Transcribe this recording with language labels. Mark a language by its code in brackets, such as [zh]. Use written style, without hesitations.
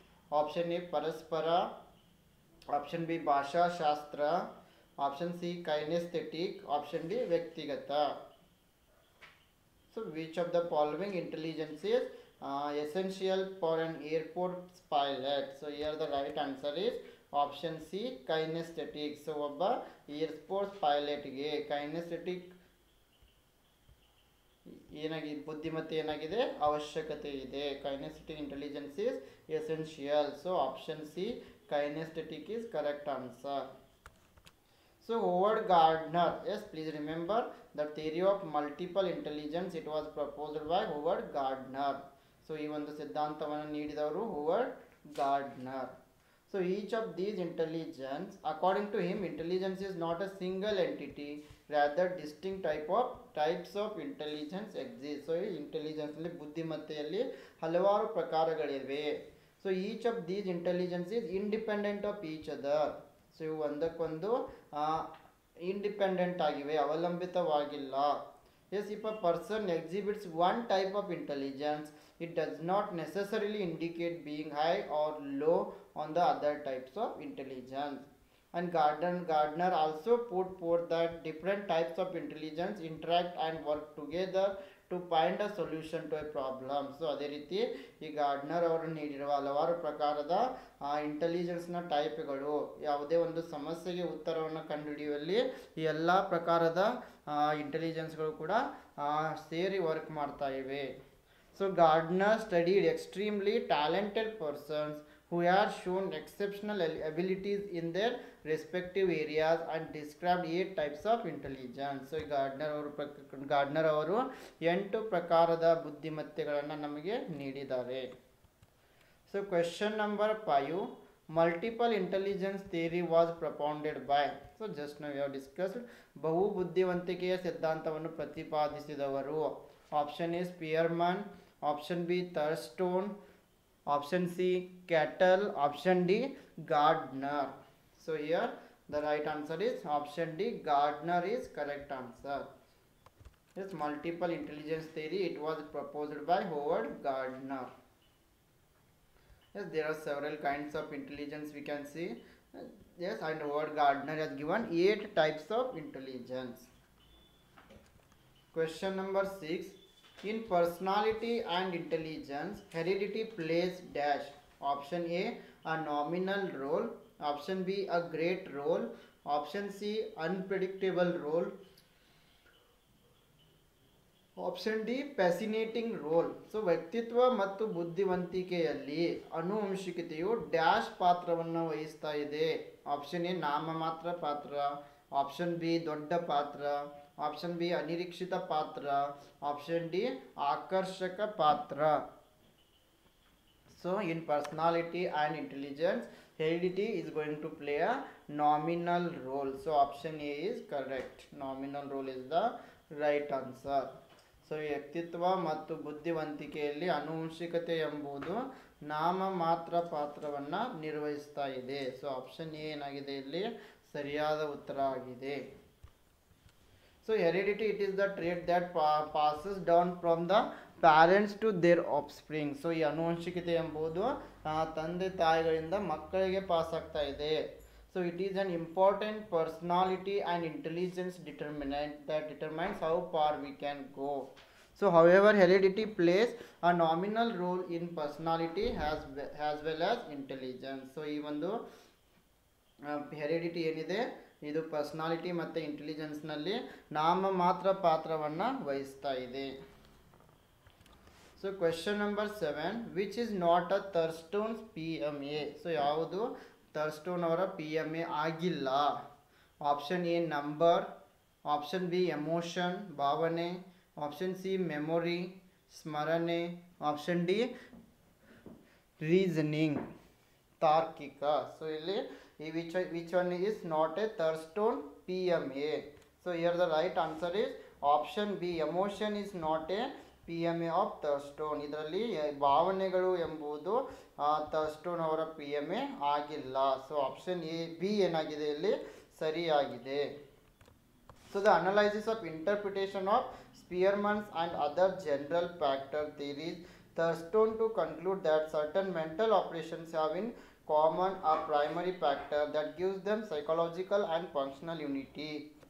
[en] Option A ಪರಸ್ಪರ, option B ಭಾಷಾಶಾಸ್ತ್ರ, option C kinesthetic, option D ವ್ಯಕ್ತಿಗತ. So which of the following intelligence is essential for an airport pilot? So here the right answer is option C kinesthetic. So [kn] ಒಬ್ಬ air force ಪೈಲಟ್ಗೆ kinaesthetic ಏನಾಗಿದೆ ಬುದ್ಧಿಮತ್ತೆ ಏನಾಗಿದೆ ಅವಶ್ಯಕತೆ ಇದೆ. [en] Kinesthetic intelligence is essential. So option C kinesthetic is correct answer. So Howard Gardner, yes, please remember the theory of multiple intelligence. It was proposed by Howard Gardner. [kn] So ಈ ಒಂದು ಸಿದ್ಧಾಂತವನ್ನು ನೀಡಿದವರು Howard Gardner. [en] So each of these intelligence, according to him, intelligence is not a single entity, rather distinct types of intelligence exist. [kn] So intelligence ಅಲ್ಲಿ ಬುದ್ಧಿಮತ್ತೆಯಲ್ಲಿ ಹಲವಾರು ಪ್ರಕಾರಗಳಿವೆ. [en] So each of these intelligence is independent of each other. [kn] So ಇವು ಒಂದಕ್ಕೊಂದು independent ಆಗಿವೆ, ಅವಲಂಬಿತವಾಗಿಲ್ಲ. [en] Yes, if a person exhibits one type of intelligence, it does not necessarily indicate being high or low on the other types of intelligence. And Gardner also put forth that different types of intelligence interact and work together to find a solution to a problem. [kn] So ಅದೇ ರೀತಿ ಈ Gardner ಅವರು ನೀಡಿರುವ ಹಲವಾರು ಪ್ರಕಾರದ ಇಂಟೆಲಿಜೆನ್ಸ್ನ ಟೈಪ್ಗಳು ಯಾವುದೇ ಒಂದು ಸಮಸ್ಯೆಗೆ ಉತ್ತರವನ್ನು ಕಂಡುಹಿಡಿಯುವಲ್ಲಿ ಈ ಎಲ್ಲ ಪ್ರಕಾರದ ಇಂಟೆಲಿಜೆನ್ಸ್ಗಳು ಕೂಡ ಸೇರಿ ವರ್ಕ್ ಮಾಡ್ತಾ ಇವೆ. [en] So Gardner studied extremely talented persons who had shown exceptional abilities in their respective areas and described 8 types of intelligence. [kn] So Gardner ಅವರು 8 ಪ್ರಕಾರದ ಬುದ್ಧಿಮತ್ತೆಗಳನ್ನು ನಮಗೆ ನೀಡಿದ್ದಾರೆ. [en] So question number 5, multiple intelligence theory was propounded by. So just now we have discussed [kn] ಬಹು ಬುದ್ಧಿವಂತಿಕೆಯ ಸಿದ್ಧಾಂತವನ್ನು ಪ್ರತಿಪಾದಿಸಿದವರು. [en] Option A Spearman, option B Thurstone, option C Cattell, option D Gardner. So here the right answer is option D, Gardner is correct answer. This multiple intelligence theory, it was proposed by Howard Gardner. Yes, there are several kinds of intelligence we can see. Yes, and Howard Gardner has given 8 types of intelligence. Question number 6, in personality and intelligence, heredity plays dash. Option A, a nominal role. Option B, a great role. Option C, unpredictable role. Option D, fascinating role. [kn] So ವ್ಯಕ್ತಿತ್ವ ಮತ್ತು ಬುದ್ಧಿವಂತಿಕೆಯಲ್ಲಿ ಆನುವಂಶಿಕತೆಯು dash ಪಾತ್ರವನ್ನು ವಹಿಸ್ತಾ ಇದೆ. Option A ನಾಮಮಾತ್ರ ಪಾತ್ರ, option B ದೊಡ್ಡ ಪಾತ್ರ, option B ಅನಿರೀಕ್ಷಿತ ಪಾತ್ರ, ಆಪ್ಷನ್ ಡಿ ಆಕರ್ಷಕ ಪಾತ್ರ. [en] So in personality and intelligence, heredity is going to play a nominal role. So option A is correct. Nominal role is the right answer. [kn] So ವ್ಯಕ್ತಿತ್ವ ಮತ್ತು ಬುದ್ಧಿವಂತಿಕೆಯಲ್ಲಿ ಆನುವಂಶಿಕತೆ ಎಂಬುದು ನಾಮಮಾತ್ರ ಪಾತ್ರವನ್ನು ನಿರ್ವಹಿಸ್ತಾ ಇದೆ. ಸೊ ಆಪ್ಷನ್ ಎ ಏನಾಗಿದೆ ಇಲ್ಲಿ ಸರಿಯಾದ ಉತ್ತರ ಆಗಿದೆ. [en] So heredity, it is the trait that passes down from the parents to their offspring. [kn] So ಈ ಆನುವಂಶಿಕತೆ ಎಂಬುದು ತಂದೆ ತಾಯಿಗಳಿಂದ ಮಕ್ಕಳಿಗೆ ಪಾಸ್ ಆಗ್ತಾ ಇದೆ. [en] So it is an important personality and intelligence determinant that determines how far we can go. So however, heredity plays a nominal role in personality as well as intelligence. [kn] So ಈ ಒಂದು heredity ಏನಿದೆ ಇದು personality ಮತ್ತು ಇಂಟೆಲಿಜೆನ್ಸ್ನಲ್ಲಿ ನಾಮಮಾತ್ರ ಪಾತ್ರವನ್ನು ವಹಿಸ್ತಾ ಇದೆ. [en] So question number 7, which is not a Thurstone's PMA. [kn] So ಯಾವುದು ಥರ್ಸ್ಟೋನ್ ಅವರ PMA ಆಗಿಲ್ಲ? [en] Option A number, option B emotion ಭಾವನೆ, option C memory ಸ್ಮರಣೆ, option D reasoning ತಾರ್ಕಿಕ. So ಇಲ್ಲಿ which one is not a Thurston PMA? So here the right answer is option B, emotion is not a PMA of Thurston. [kn] ಇದರಲ್ಲಿ ಭಾವನೆಗಳು ಎಂಬುದು ಥರ್ಸ್ಟೋನ್ ಅವರ PMA ಆಗಿಲ್ಲ. So option A B ಏನಾಗಿದೆ ಇಲ್ಲಿ ಸರಿಯಾಗಿದೆ. [en] So the analysis of interpretation of Spearman's and other general factor theories, Thurston to conclude that certain mental operations have in common a primary factor that gives them psychological and functional unity.